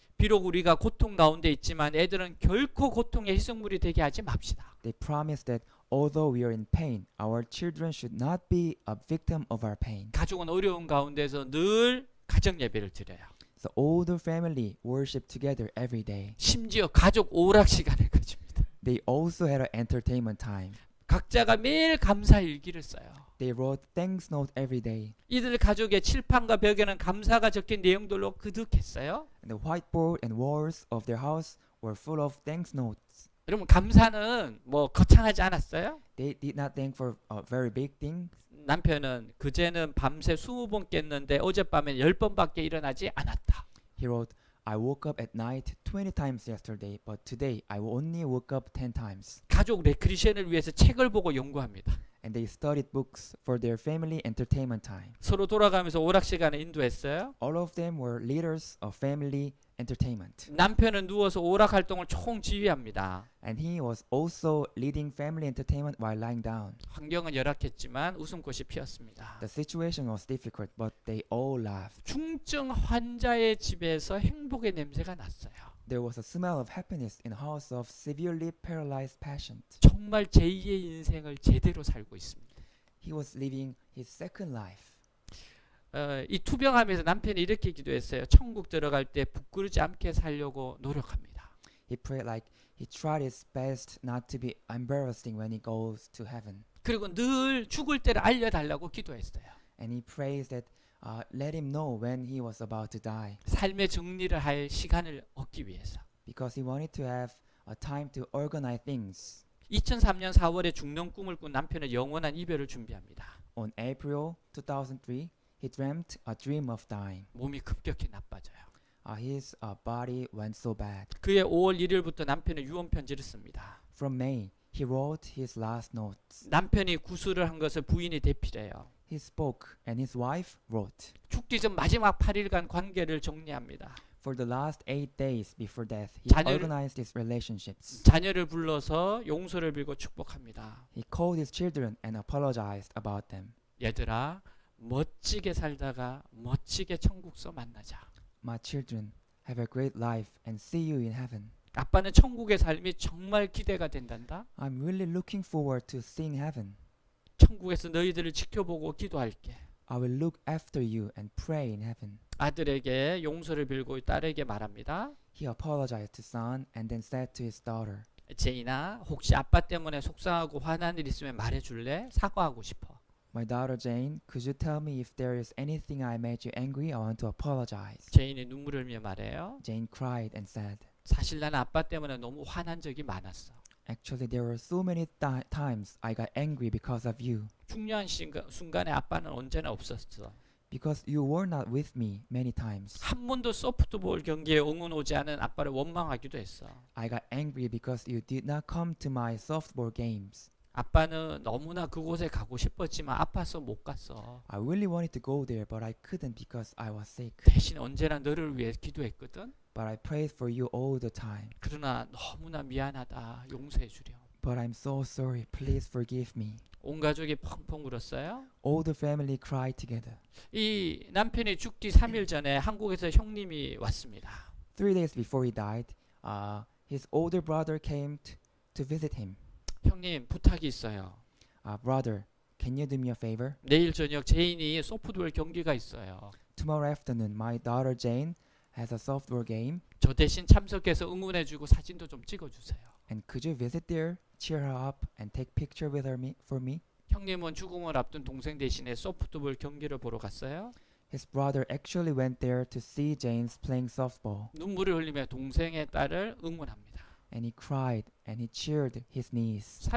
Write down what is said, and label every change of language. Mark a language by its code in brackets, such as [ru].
[ko] 비록 우리가 고통 가운데 있지만 애들은 결코 고통의 희생물이 되게 하지 맙시다. [en] They promised that although we are in pain, our children should not be a victim of our pain. [ko] 가족은 어려운 가운데서 늘 가정 예배를 드려요. [en] So all the family worshiped together every day. [ko] 심지어 가족 오락 시간을 가집니다. [en] They also had an entertainment time. [ko] 각자가 매일 감사 일기를 써요. [en] They wrote thanks note every day. [ko] 이들 가족의 칠판과 벽에는 감사가 적힌 내용들로 그득했어요. [en] And the whiteboard and walls of their house were full of thanks notes. [ko] 여러분 감사는 뭐 거창하지 않았어요? [en] They did not thank for very big things. [ko] 남편은 그제는 밤새 20번 깼는데 어젯밤엔 10번밖에 일어나지 않았다. [en] He wrote, I woke up at night 20 times yesterday, but today I only woke up 10 times. [ko] 가족 레크리션을 위해서 책을 보고 연구합니다. [en] And they studied books for their family entertainment time. [ko] 서로 돌아가면서 오락 시간에 인도했어요. [en] All of them were leaders of family entertainment. [ko] 남편은 누워서 오락 활동을 총 지휘합니다. [en] And he was also leading family entertainment while lying down. [ko] 환경은 열악했지만 웃음꽃이 피었습니다. [en] The situation was difficult, but they all laughed. [ko] 중증 환자의 집에서 행복의 냄새가 났어요. [en] There was a smell of happiness in a house of severely paralyzed patient. [ko] 정말 제2의 인생을 제대로 살고 있습니다. [en] He was living his second life. [ko] 이 투병하면서 남편이 이렇게 기도했어요. 천국 들어갈 때 부끄러지 않게 살려고 노력합니다. [en] He prayed like he tried his best not to be embarrassing when he goes to heaven. [ko] 그리고 늘 죽을 때를 알려달라고 기도했어요. [en] And he prays that let him know when he was about to die. [ko] 삶의 정리를 할 시간을 얻기 위해서. [en] Because he wanted to have a time to organize things. [ko] 2003년 4월에 죽는 꿈을 꾼 남편의 영원한 이별을 준비합니다. [en] On April 2003, he dreamt a dream of dying. [ko] 몸이 급격히 나빠져요. [en] His body went so bad. [ko] 그해 5월 1일부터 남편의 유언 편지를 씁니다. [en] From May, he wrote his last notes. [ko] 남편이 구술을 한 것을 부인이 대필해요. [en] He spoke and his wife wrote. [ko] 죽기 전 마지막 8일간 관계를 정리합니다. [en] For the last 8 days before death, he organized his relationships. [ko] 자녀를 불러서 용서를 빌고 축복합니다. [en] He called his children and apologized about them. [ko] 얘들아, 멋지게 살다가 멋지게 천국서 만나자. [en] My children, have a great life and see you in heaven. [ko] 아빠는 천국의 삶이 정말 기대가 된단다. [en] I'm really looking forward to seeing heaven. [ko] 천국에서 너희들을 지켜보고 기도할게. [en] I will look after you and pray in heaven. [ko] 아들에게 용서를 빌고 딸에게 말합니다. [en] He apologized to son and then said to his daughter, [ko] 제인아, 혹시 아빠 때문에 속상하고 화난 일 있으면 말해줄래? 사과하고 싶어. [en] My daughter Jane, could you tell me if there is anything I made you angry? I want to apologize. [ko] 제인이 눈물을 흘리며 말해요. [en] Jane cried and said, [ko] 사실 나는 아빠 때문에 너무 화난 적이 많았어. [en] Actually, there were so many times I got angry because of you. [ko] 중요한 순간에 아빠는 언제나 없었어. [en] because you were not with me many times. [ko] 한 번도 소프트볼 경기에 응원 오지 않은 아빠를 원망하기도 했어. [en] I got angry because you did not come to my softball games. [ko] 아빠는 너무나 그곳에 가고 싶었지만 아파서 못 갔어. [en] I really wanted to go there, but I couldn't because I was sick. [ko] 대신 언제나 너를 위해 기도했거든. [en] But I prayed for you all the time. [ko] 그러나 너무나 미안하다. 용서해 주렴. [en] But I'm so sorry. Please forgive me. [ko] 온 가족이 펑펑 울었어요. [en] All the family cried together. [ko] 이 남편이 죽기 3일 전에 한국에서 형님이 왔습니다. [en] 3 days before he died, his older brother came to visit him. [ko] 형님 부탁이 있어요. [en] Brother, can you do me a favor? [ko] 내일 저녁 제인이 소프트볼 경기가 있어요. [en] Tomorrow afternoon, my daughter Jane has a softball game, [ko] 저 대신 참석해서 응원해주고 사진도 좀 찍어주세요. [en] and could you visit there, cheer her up, and take picture with her for me? [ko] 형님은 죽음을 앞둔 동생 대신에 소프트볼 경기를 보러 갔어요. [en] His brother actually went there to see James playing softball, [ko] 눈물을 흘리며 동생의 딸을 응원합니다. [en] and he cried and he cheered his niece.